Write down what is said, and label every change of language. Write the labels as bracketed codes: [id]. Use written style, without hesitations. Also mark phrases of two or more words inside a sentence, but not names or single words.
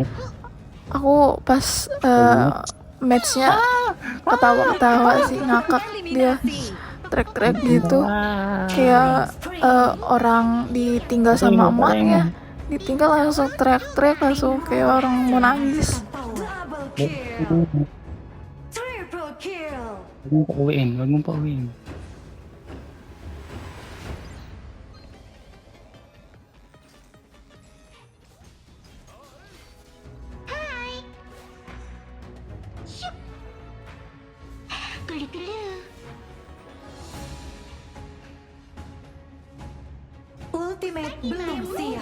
[id] Aku pas matchnya ketawa-ketawa sih, ngakak dia. trek-trek gitu. Kayak orang ditinggal sama emaknya, ditinggal langsung trek-trek, langsung kayak orang mau nangis. [en] Double kill. Triple kill. [tl] Huwag mong pauwiin, huwag mong pauwiin. [id] Hai. Syuk. Kulit dulu. Ultimate belum siap.